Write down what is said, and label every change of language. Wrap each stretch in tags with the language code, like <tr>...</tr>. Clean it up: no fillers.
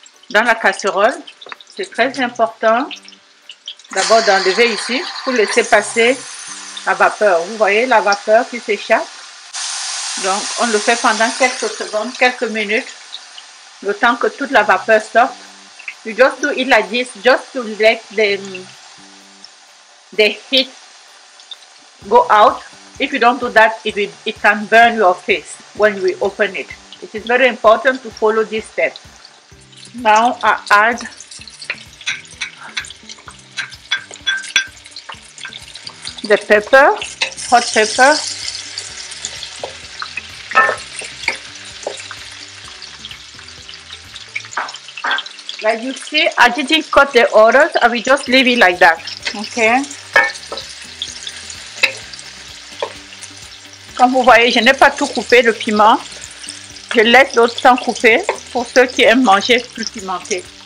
<fr>Dans la casserole, c'est très important d'abord d'enlever ici pour laisser passer la vapeur. Vous voyez la vapeur qui s'échappe. Donc on le fait pendant quelques secondes, quelques minutes, le temps que toute la vapeur sorte.</fr> <en>You just do it like this, just to let the heat go out. If you don't do that, it can burn your face when you open it. It is very important to follow this step. Now I add the pepper, hot pepper. Like you see, I didn't cut the others. I will just leave it like that. Okay.</en> <fr>Comme vous voyez, je n'ai pas tout coupé le piment. Je laisse l'autre sans couper pour ceux qui aiment manger plus pimenté.</fr>